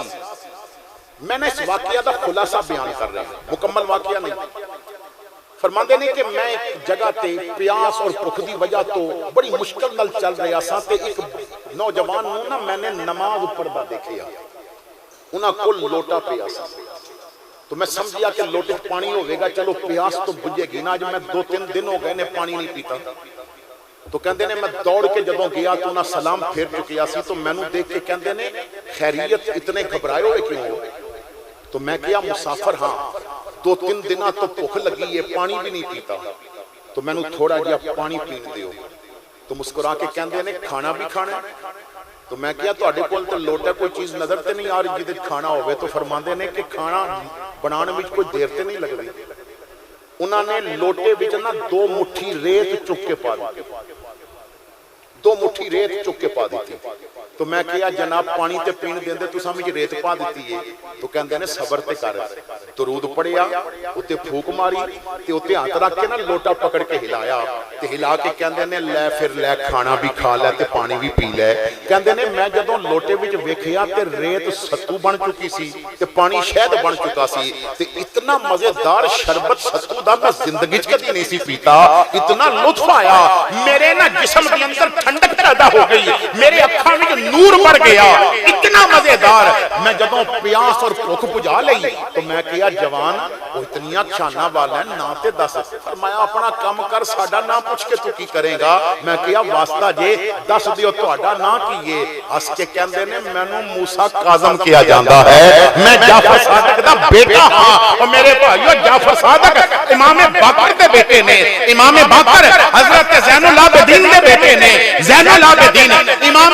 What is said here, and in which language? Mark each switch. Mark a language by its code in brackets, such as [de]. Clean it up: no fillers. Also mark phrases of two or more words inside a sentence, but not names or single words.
[pa] میں نے اس واقعہ دا خلاصہ بیان کر رہا ہوں، مکمل واقعہ نہیں۔ فرماندے نے کہ میں ایک جگہ تے پیاس اور بھوک دی وجہ تو بڑی مشکل نال چل رہا سا تے ایک نوجوان نوں نا میں نے نماز پڑھدا دیکھیا، انہاں کول لوٹا پیا سی، تو میں سمجھیا کہ لوٹے پانی ہوئے گا، چلو پیاس تو بجھے گی نا، جو میں 2-3 دن ہو گئے نے پانی نہیں پیتا۔ تو کہندے نے میں دوڑ کے جدوں گیا تو انہاں سلام پھیر چکیا سی، تو میں نوں دیکھ کے کہندے نے خیریت اتنے گھبرائے ہوئے کیوں ہو؟ تو میں کیا مسافر ہاں، 2-3 دنہ تو بھوک لگی ہے، پانی بھی نہیں پیتا، تو میں نوں تھوڑا جہا پانی پین دیو۔ تو مسکرا کے کہندے نے کھانا بھی کھانا ہے؟ تو میں کیا تہاڈے کول تے لوٹا کوئی چیز نظر تے نہیں آ رہی جدے کھانا ہوئے؟ تو فرماندے نے کہ کھانا بنانے وچ کوئی دیر تے نہیں لگدی۔ انہاں نے لوٹے وچ نا 2 مٹھی ریت چک کے پا دی، 2 مٹھی ریت چک کے پا دیتی۔ تو میں کیا جناب پانی تے پین دیندے تساں وچ ریت پا دیتی ہے؟ تو کہندے نے صبر تے کر، درود پڑھیا، اوتے پھوک ماری تے اوتے ہاتھ رکھ کے نا لوٹا پکڑ کے ہلایا تے ہلا کے کہندے نے لے پھر لے کھانا بھی کھا لے تے پانی بھی پی لے۔ کہندے نے میں جدوں لوٹے وچ ویکھیا تے ریت ستو بن چکی سی تے پانی شہد بن چکا سی، تے اتنا مزیدار شربت ستو دا میں زندگی وچ کدی نہیں سی پیتا، اتنا لطف آیا، میرے نا جسم دے اندر ٹھنڈک پیدا ہو گئی، میرے اکھاں وچ نور بڑھ گیا، اتنا مزیدار۔ میں جدوں پیاس اور بھوک بجھا لئی تو میں کیا جوان وہ اتنیاں شاناں والا ہے نا تے دس۔ فرمایا اپنا کام کر، ساڈا نام پوچھ کے تو کی کرے گا؟ میں کیا واسطہ جے دس دیو تہاڈا نام کیے؟ ہس کے کہندے نے مینوں موسیٰ کاظم کیا جاندا ہے، میں جعفر صادق دا بیٹا ہاں۔ اور میرے بھائیو جعفر صادق امام باقر دے بیٹے نے، امام باقر حضرت زین العابدین دے بیٹے نے، زین العابدین امام